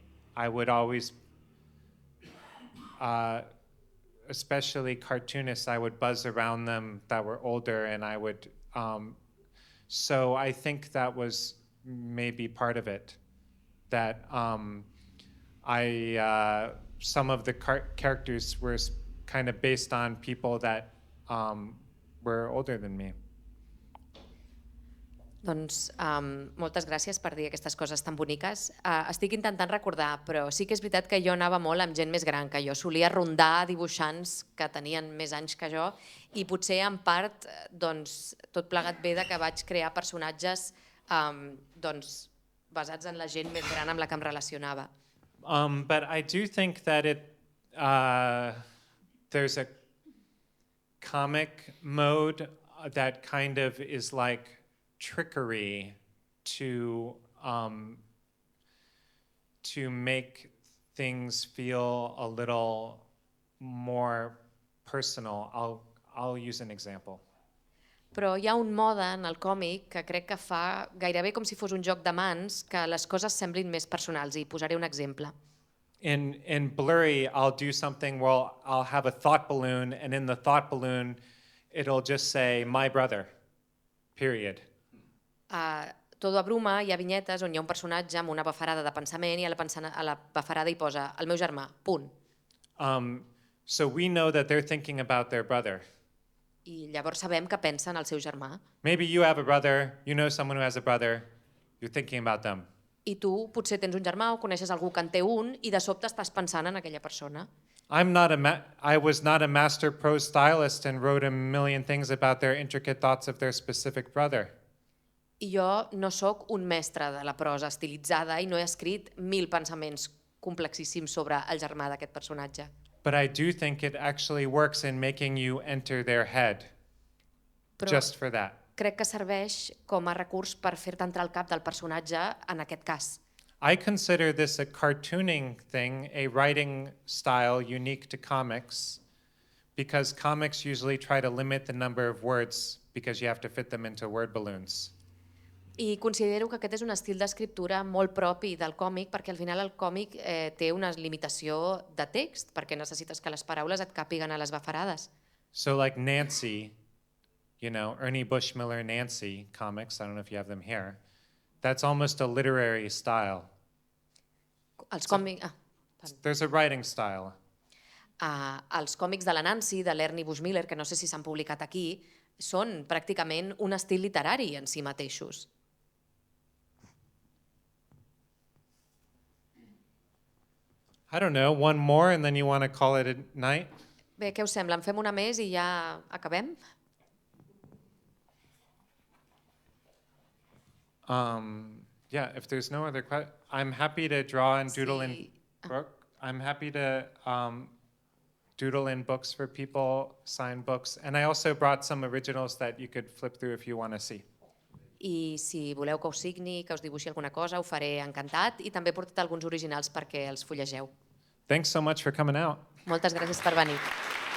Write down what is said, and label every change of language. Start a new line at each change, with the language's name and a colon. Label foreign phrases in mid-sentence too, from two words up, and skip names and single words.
English: I would always, especially cartoonists, I would buzz around them that were older, and I would, so I think that was maybe part of it, that some of the characters were kind of based on people that were older than me.
Catalan: Doncs moltes gràcies per dir aquestes coses tan boniques. Estic intentant recordar, però sí que és veritat que jo anava molt amb gent més gran que jo. Solia rondar dibuixants que tenien més anys que jo i potser en part tot plegat ve que vaig crear personatges basats en la gent més gran amb la que em relacionava.
English: But I do think that there's a comic mode that kind of is like trickery to make things feel a little more personal. I'll use an example.
Catalan: Però hi ha un mode en el còmic que crec que fa gairebé com si fos un joc de mans que les coses semblin més personals, i posaré un exemple.
English: In Blurry, I'll do something where I'll have a thought balloon, and in the thought balloon, it'll just say, my brother, period.
Catalan: A Todo a Bruma hi ha vinyetes on hi ha un personatge amb una bafarada de pensament i a la bafarada hi posa el meu germà, punt.
English: So we know that they're thinking about their brother.
Catalan: I llavors sabem que pensa en el seu germà.
English: Maybe you have a brother, you know someone who has a brother, you're thinking about them.
Catalan: I tu potser tens un germà o coneixes algú que en té un i de sobte estàs pensant en aquella persona.
English: I was not a master prose stylist and wrote a million things about their intricate thoughts of their specific brother.
Catalan: I jo no sóc un mestre de la prosa estilitzada i no he escrit 1000 pensaments complexíssims sobre el germà d'aquest personatge.
English: But I do think it actually works in making you enter their head, just for that.
Catalan: Crec que serveix com a recurs per fer-te entrar al cap del personatge en aquest cas.
English: I consider this a cartooning thing, a writing style unique to comics, because comics usually try to limit the number of words because you have to fit them into word balloons.
Catalan: I considero que aquest és un estil d'escriptura molt propi del còmic perquè al final el còmic té una limitació de text perquè necessites que les paraules et càpiguen a les bafarades.
English: So like Nancy, Ernie Bushmiller Nancy comics, I don't know if you have them here, that's almost a literary style. There's a writing style.
Catalan: Els còmics de la Nancy, de l'Ernie Bushmiller, que no sé si s'han publicat aquí, són pràcticament un estil literari en si mateixos.
English: I don't know, one more and then you want to call it a night?
Catalan: Bé, què us sembla? En fem una més i ja acabem?
English: Yeah, if there's no other questions, I'm happy to draw and doodle in I'm happy to doodle in books for people, sign books, and I also brought some originals that you could flip through if you want to see.
Catalan: I si voleu que us signi, que us dibuixi alguna cosa, ho faré encantat i també he portat alguns originals perquè els fullegeu.
English: Thanks so much for coming out.
Catalan: Moltes gràcies per venir.